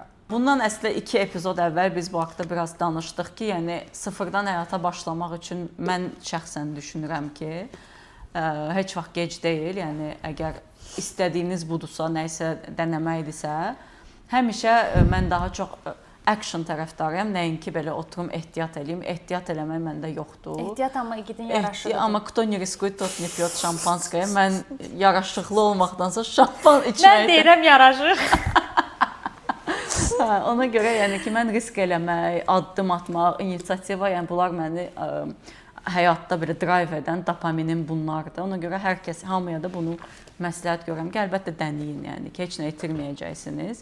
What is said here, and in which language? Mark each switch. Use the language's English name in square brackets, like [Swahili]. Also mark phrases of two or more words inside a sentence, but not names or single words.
[Azerbaijani] Bundan əslində 2 epizod əvvəl biz bu haqda biraz danışdıq ki, yəni sıfırdan həyata başlamaq üçün mən şəxsən düşünürəm ki, heç vaxt gec deyil. Yəni əgər istədiyiniz budursa, nə isə denəməkdirsə, həmişə mən daha çox action tərəfdarıyam. Nəinki belə oturum ehtiyat eləyim. Ehtiyat eləmək məndə yoxdur. Ehtiyat amma igidin yaraşıqlıdır. [Russian] Amma кто не рискует, тот не пьет шампанское. [Azerbaijani] Mən yaraşıqlı olmaqdansa şampan içmək. Mən deyirəm yaraşıq. Ona görə yəni ki, mən risk eləmək, addım atmaq, inisiativa, yəni bunlar məni həyatda belə drive edən dopaminin bunlardır. Ona görə hər kəs, hamıya da bunu məsləhət görürəm ki, əlbəttə deneyin, yəni ki, heç nə itirməyəcəksiniz.